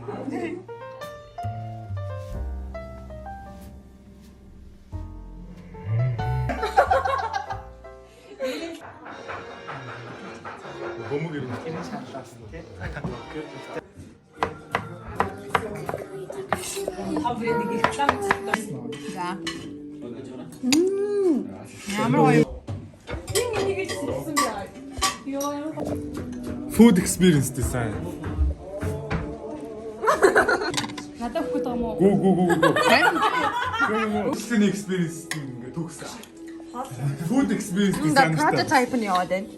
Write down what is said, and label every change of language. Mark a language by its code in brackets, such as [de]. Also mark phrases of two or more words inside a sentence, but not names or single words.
[mn] Бөмбөг ирнэ. За. Ямар гоё. [en] Food experience design. [mn] Надад өгөх юм уу? Гүү. Үсний experience ингээ төгсөн. [en] Food experience design. [mn] Прототип нь яваад байна.